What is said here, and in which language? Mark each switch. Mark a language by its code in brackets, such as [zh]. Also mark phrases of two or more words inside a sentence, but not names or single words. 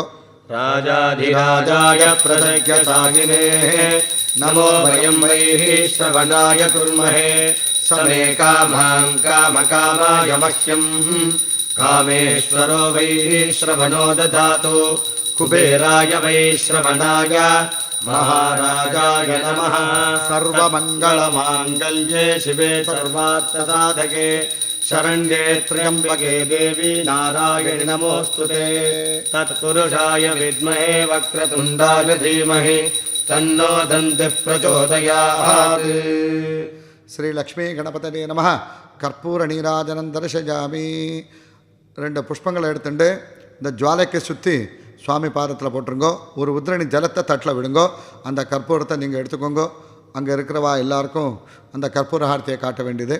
[sa] राजाधिराजाय प्रसह्यसाहिने नमो वयं वैश्रवणाय कुर्महे स मे कामान् कामकामाय मह्यं कामेश्वरो वैश्रवणो ददातु कुबेराय वैश्रवणाय महाराजाय नमः. सर्वमङ्गलमाङ्गल्ये शिवे सर्वार्थसाधके शरण्ये त्र्यम्बके देवी नारायणि नमोऽस्तुते. तत्पुरुषाय विद्महे वक्रतुण्डाय धीमहि तन्नो दन्तिः प्रचोदयात्. श्री लक्ष्मी गणपते नमः कर्पूर नीराजनं दर्शयामि. [ta] 2 புஷ்பங்களை எடுத்துட்டு இந்த ஜுவாலைக்கு சுற்றி சுவாமி பாதத்தில் போட்டுருங்கோ. ஒரு உதிரணி ஜலத்தை தட்டில் விடுங்கோ. அந்த கற்பூரத்தை நீங்கள் எடுத்துக்கோங்க. அங்கே இருக்கிறவா எல்லாருக்கும் அந்த கற்பூர ஆரத்தியை காட்ட வேண்டியது.